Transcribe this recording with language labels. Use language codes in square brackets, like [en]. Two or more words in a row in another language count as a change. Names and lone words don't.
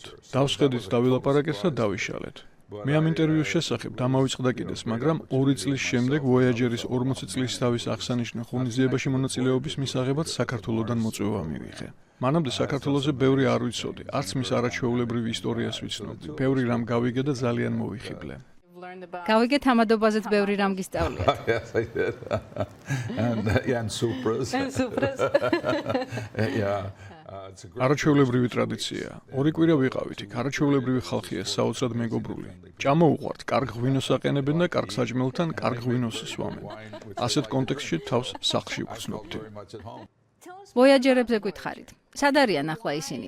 [ka] დავსხედით, დავილაპარაკეთ და დავიშალეთ. მე ამ ინტერვიუს შესახებ დამავიწყდა კიდეც, მაგრამ 2 წლის შემდეგ Voyager-ის 40 წლის თავის აღსანიშნავ ღონისძიებაში მონაწილეობის მისაღებად საქართველოსდან მოწვევა მივიღე. მანამდე საქართველოზე ბევრი არ ვიცოდი, არც მის არაჩვეულებრივ ისტორიას ვიცნობდი. ბევრი რამ გავიგე და ძალიან მოვიხიბლე. გავიგეთ ამადობაზეც ბევრი რამ გისწავლიათ. [en] Yes, I did. and supras. Yeah. [ka] არაჩვეულებრივი ტრადიცია. 2 კვირა ვიყავით იქ. არაჩვეულებრივი ხალხია, საოცრად მეგობრული. ჭამოუყვართ, კარგ ღვინოს აყენებენ და კარგ საჭმელთან კარგ ღვინოს სვამენ. ასეთ კონტექსტში თავს სახლში ვგრძნობდი. Voyager-ებზე გითხარით. სად არიან ახლა ისინი?